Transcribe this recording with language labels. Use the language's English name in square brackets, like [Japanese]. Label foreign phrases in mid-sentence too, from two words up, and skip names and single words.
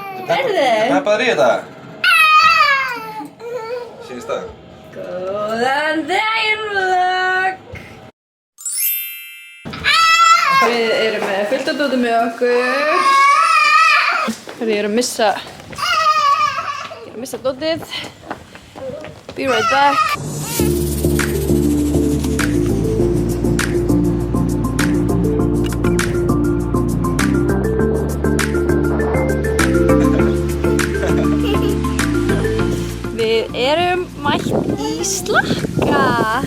[Icelandic] Peppaður í þetta? Sýnist það? Góðan daginn vlog! Við erum með fullt af dóti með okkur. Ég er að missa dótið. [English] Be right back. [Icelandic] Við erum mætt í Slakka.